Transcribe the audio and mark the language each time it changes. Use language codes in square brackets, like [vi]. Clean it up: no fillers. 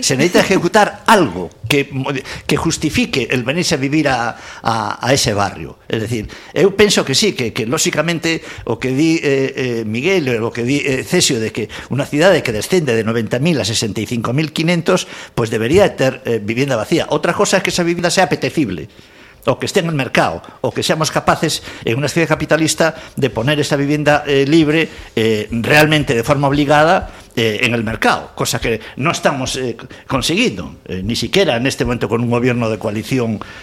[es] Se necesita executar algo que justifique el venirse a vivir a ese barrio. [gl] Es decir, eu penso que sí, que lóxicamente o que di Miguel, o que di Cesio, de que unha cidade que descende de 90.000 a 65.500, pues debería ter vivienda vacía. Outra cosa é que [es] esa vivienda sea apetecible, o que esté en el mercado, o que seamos capaces en una ciudad capitalista de poner esa vivienda libre realmente de forma obligada en el mercado, cosa que no estamos consiguiendo, ni siquiera en este momento con un gobierno de coalición.